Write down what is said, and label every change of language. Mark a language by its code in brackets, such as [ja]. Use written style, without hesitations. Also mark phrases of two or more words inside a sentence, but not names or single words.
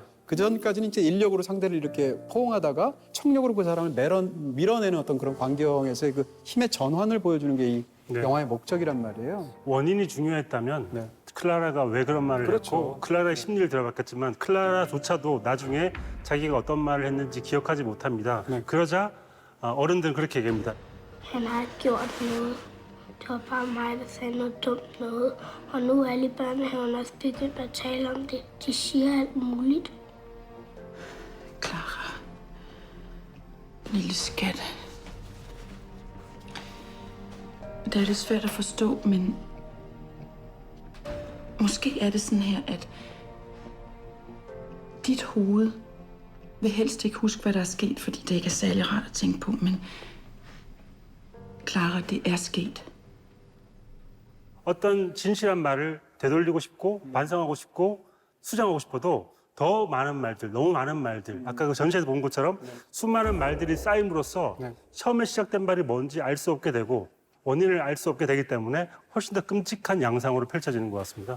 [ko] 그 전까지는 이제 인력으로 상대를 이렇게 포옹하다가 총력으로 그 사람을 밀어내는 어떤 그런 광경에서의 그 힘의 전환을 보여주는 게 이 네. 영화의 목적이란 말이에요. 원인이 중요했다면 네. 클라라가 왜 그런 말을 그렇죠. 했고 클라라의 심리를 들어봤겠지만 클라라조차도 나중에 자기가 어떤 말을 했는지 기억하지 못합니다. 네. 그러자 어른들은 그렇게 얘기합니다. [da] Han har ikke gjort noget. Det var bare mig, der sagde noget dumt noget. Og nu er alle i børnehaven også begyndt at tale om det. De siger alt muligt. Clara, Lille skat. Det er lidt svært at forstå, men måske er det sådan her, at dit hoved vil helst ikke huske, hvad der er sket, fordi det ikke er særlig rart at tænke på, men Clara, det er sket. [ko] 어떤 진실한 말을 되돌리고 싶고 반성하고 싶고 수정하고 싶어도 더 많은 말들, 너무 많은 말들, 아까 그 전시에서 본 것처럼 수많은 말들이 쌓임으로써 처음에 시작된 말이 뭔지 알 수 없게 되고 원인을 알 수 없게 되기 때문에 훨씬 더 끔찍한 양상으로 펼쳐지는 것 같습니다.